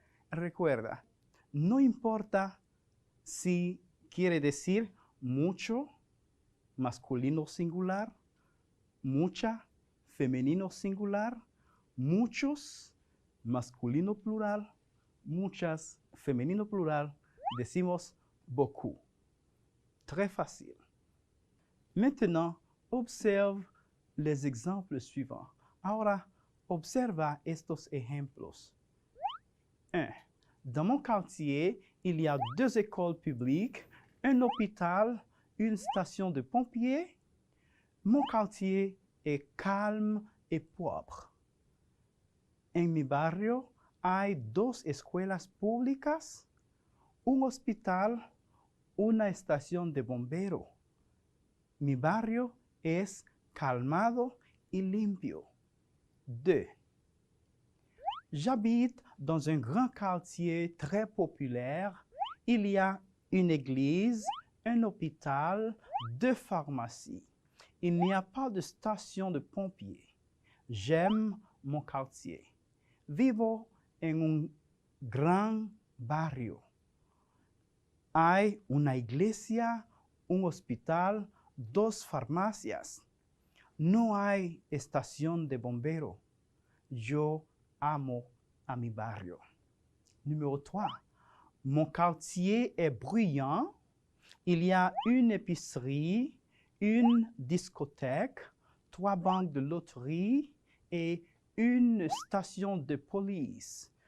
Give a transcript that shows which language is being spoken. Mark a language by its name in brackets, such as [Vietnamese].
[Spanish] Recuerda, no importa si quiere decir mucho, masculino singular, mucha, femenino singular, muchos, masculino plural, muchas, femenino plural, decimos beaucoup. [French] Très facile. Maintenant, observe les exemples suivants. [Spanish] Ahora, observa estos ejemplos. 1. [French] Dans mon quartier, il y a 2 écoles publiques, un hôpital, une station de pompiers. Mon quartier est calme et propre. En mi barrio [Spanish] hay 2 escuelas públicas, un hospital, una estación de bombero. Mi barrio es calmado y limpio. 2. [French] J'habite dans un grand quartier très populaire. Il y a une église, un hôpital, 2 pharmacies. Il n'y a pas de station de pompiers. J'aime mon quartier. Vivo en un gran barrio. [Spanish] Hay una iglesia, un hospital, 2 farmacias. No hay estación de bombero. Yo amo a mi barrio. Numéro 3. [French] Mon quartier est bruyant. Il y a une épicerie, une discothèque, 3 banques de loterie et une station de police.